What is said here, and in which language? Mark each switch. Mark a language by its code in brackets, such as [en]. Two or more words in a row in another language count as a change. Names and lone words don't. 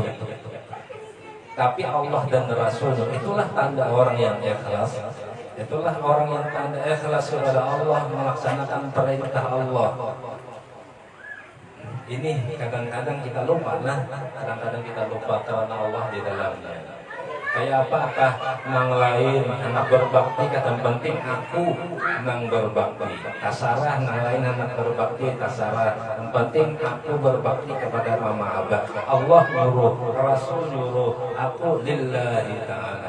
[id] Tapi Allah dan Rasul, itulah tanda orang yang ikhlas. Itulah orang yang tanda ikhlas kepada Allah, melaksanakan perintah Allah. Ini kadang-kadang kita lupa, kadang-kadang kita lupa karena Allah di dalamnya. [bjn] Kayak apakah nang lain anak berbakti kata penting aku nang berbakti. Kasarah nang lain anak berbakti kasarah. [id] Yang penting aku berbakti kepada mama abah. Allah nyuruh, Rasul nyuruh, aku [ar] لله تعالى.